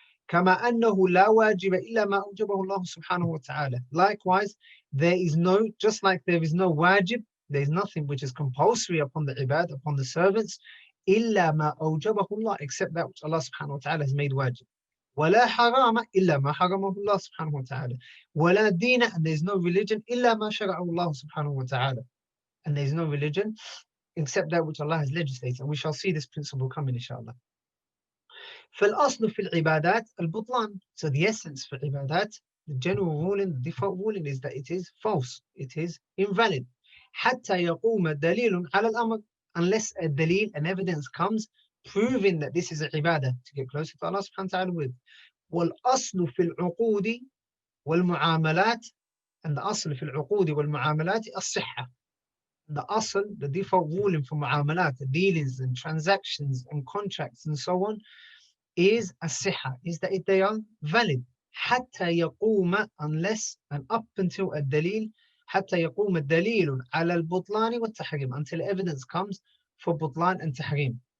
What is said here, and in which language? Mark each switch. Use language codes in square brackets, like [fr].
[ar] كَمَا أَنَّهُ لَا وَاجِبَ إِلَّا مَا أَوْجَبَهُ اللَّهُ سُبْحَانَهُ وَتَعَالَى. [en] Likewise, there is no, just like there is no wajib There's nothing which is compulsory upon the ibad, upon the servants, [ar] إِلَّا مَا أَوْجَبَهُ اللَّهُ, [en] except that which Allah subhanahu wa ta'ala has made wajib. [ar] وَلَا حَرَامَ إِلَّا مَا حَرَمَهُ اللَّهُ subhanahu wa ta'ala. وَلَا دِينَ, [en] and there's no religion, [ar] إِلَّا مَا شَرَعَهُ اللَّهُ subhanahu wa ta'ala. [en] And there's no religion except that which Allah has legislated. And we shall see this principle coming, inshallah. [ar] فالأصل في العبادات البطلان. [en] So the essence for ibadat, the general ruling, the default ruling is that it is false, it is invalid. [ar] حتى يقوم دليل على الأمر, [en] unless a dalil, an evidence comes proving that this is a ibadah to get closer to Allah subhanahu wa ta'ala with. [ar] والأصل في العقود والمعاملات, [en] and the asl [ar] في العقود والمعاملات الصحة. [en] The asl, the default ruling for mu'amalat, the dealings and transactions and contracts and so on, is as-sihha, is that they are valid. حتى يقوم, unless and up until a dalil, [ar] حتى يقوم الدليل على البطلان والتحريم, [en] until evidence comes for butlan and tahrim.